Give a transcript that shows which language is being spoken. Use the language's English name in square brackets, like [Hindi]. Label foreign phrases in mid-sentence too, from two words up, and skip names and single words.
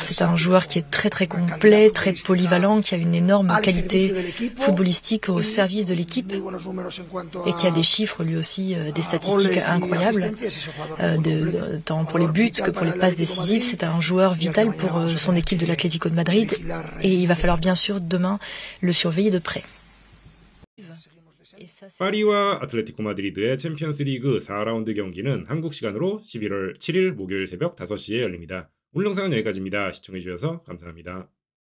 [French] C'est un joueur qui est très très complet, très polyvalent, qui a une énorme qualité footballistique au service de l'équipe et qui a des chiffres lui aussi, des statistiques incroyables, tant pour les buts que pour les passes décisives. C'est un joueur vital pour son équipe de l'Atlético de Madrid et il va falloir bien sûr demain le surveiller de près. [Korean] 파리와 아틀레티코 마드리드의 챔피언스리그 4라운드 경기는 한국 시간으로 11월 7일 목요일 새벽 5시에 열립니다. 오늘 영상은 여기까지입니다. 시청해주셔서 감사합니다.